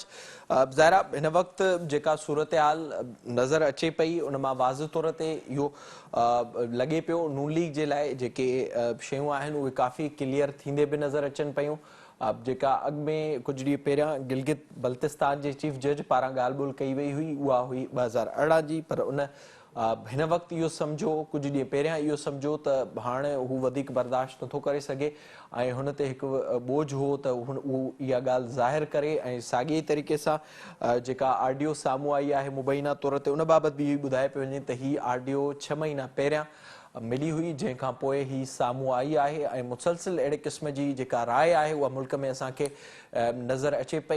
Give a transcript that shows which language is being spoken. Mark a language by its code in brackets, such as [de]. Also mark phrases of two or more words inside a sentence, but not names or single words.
[sd] ظاہرہ ہن وقت جیکا صورتحال نظر اچے پئی ان میں واضح طور تے یو لگے پیو نون لیگ جے لائے جیکے شیوں آہن وہ کافی کلیئر تھیندے بھی نظر اچن پیوں. جیکا اگ میں کچھ ڈی پیرا گلگت بلتستان جے چیف جج پارا گال بول کئی وئی ہوئی وہ ہوئی 2018 جی، پر ان ہن وقت یہ سمجھو کچھ ڈی پیرا یہ سمجھو تو ہانے وہ ودیک برداشت نتو کرے سگے ऐं हुन ते हिकु बोझ हो त उहो इहा ॻाल्हि ज़ाहिर करे ऐं साॻिए तरीक़े सां जेका आडियो साम्हूं आई आहे मुबैना तौर ते उन बाबति बि ॿुधाए पियो वञे त हीअ आडियो 6 महीना पहिरियां मिली हुई, जंहिंखां पोइ ही साम्हूं आई आहे ऐं मुसलसिल अहिड़े क़िस्म जी जेका राय आहे उहा मुल्क में असांखे नज़र अचे पई.